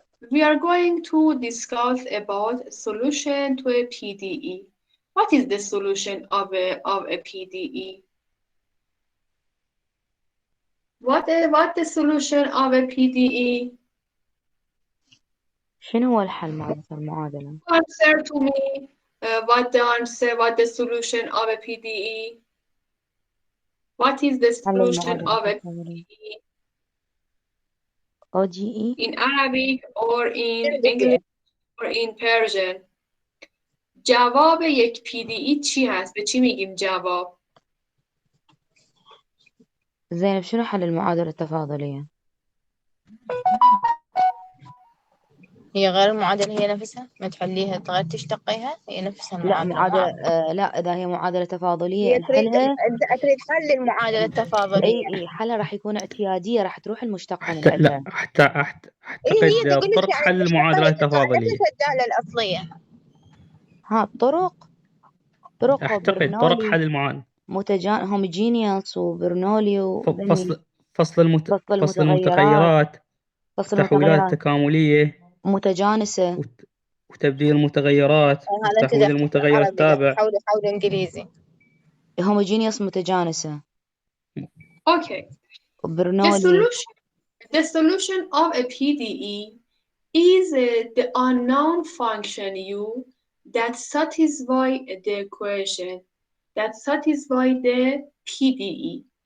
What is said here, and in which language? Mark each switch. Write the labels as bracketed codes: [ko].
[en] We are going to discuss about solution to a PDE. What is the solution of a PDE? What the solution of a PDE? [ar] شنو هو الحل مالت المعادلة؟ [en] Answer to me. What the solution of a PDE? What is the solution of a PDE? OGE? In Arabic or in English or in Persian? [fa] جواب یک PDE چی هست؟ به چی میگیم جواب؟ [ar] زينب شنو حل المعادلة التفاضلية؟ هي غير المعادلة هي نفسها، ما تحليها تغير تشتقيها، هي نفسها المعادلة. لا معادلة لا، إذا هي معادلة تفاضلية هي تريد حل المعادلة التفاضلية. اي حلها راح يكون اعتيادية، راح تروح المشتقة من لا اعتقد طرق حل المعادلة التفاضلية. الدالة الأصلية. طرق اعتقد طرق حل المعادلة هوموجينيوس وبرنولي فصل المتغيرات، تحويلات تكاملية متجانسة، وتبديل المتغيرات، وتحويل المتغير التابع. حول إنجليزي. homogeneous متجانسة. [en] Okay. The [ar] برنولي [en] solution of a PDE is the unknown function u that satisfy the equation that satisfy the PDE.